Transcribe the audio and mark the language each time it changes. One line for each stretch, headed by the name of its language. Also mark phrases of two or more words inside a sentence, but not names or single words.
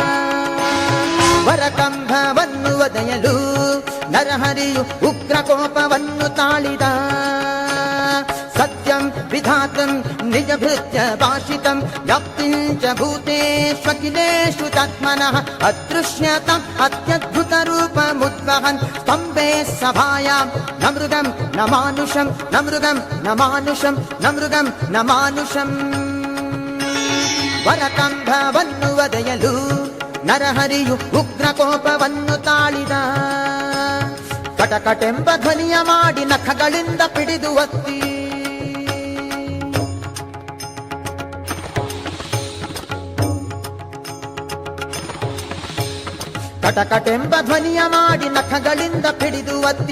Kannada: ವರಕಂಭವನ್ನು ಒದೆಯಲು ನರಹರಿಯು ಉಗ್ರ ಕೋಪವನ್ನು ತಾಳಿದ.
Sanskrit: ಸತ್ಯಂ ವಿಧಾತಂ ನಿಜ ಭೃತ್ಯ ಭಾಷಿತಂ ವ್ಯಾಪ್ತಿಂಚ ಭೂತೇಷ್ವಖಿಲೇಷು ತತ್ಮನಃ ಅದೃಶ್ಯತಂ ಅತ್ಯದ್ಭುತ ರೂಪಮುದ್ವಹನ್. ಸ್ತಂಭೆ ಸಭಾಯಾಂ ನ ಮೃಗಂ ನ ಮಾನುಷಂ ನ ಮೃಗಂ ನ ಮಾನುಷಂ ನ ಮೃಗಂ ನ ಮಾನುಷಂ.
Kannada: ವರಕಂಭವನ್ನು ಒದೆಯಲು ನರಹರಿಯು ಉಗ್ರ ಕೋಪವನ್ನು ತಾಳಿದ. ಕಟಕಟೆಂಬ ಧ್ವನಿಯ ಮಾಡಿ ನಖಗಳಿಂದ ಪಿಡಿದು ಒತ್ತಿ. ಕಟಕಟೆಂಬ ಧ್ವನಿಯ ಮಾಡಿ ನಖಗಳಿಂದ ಪಿಡಿದು ಒತ್ತಿ.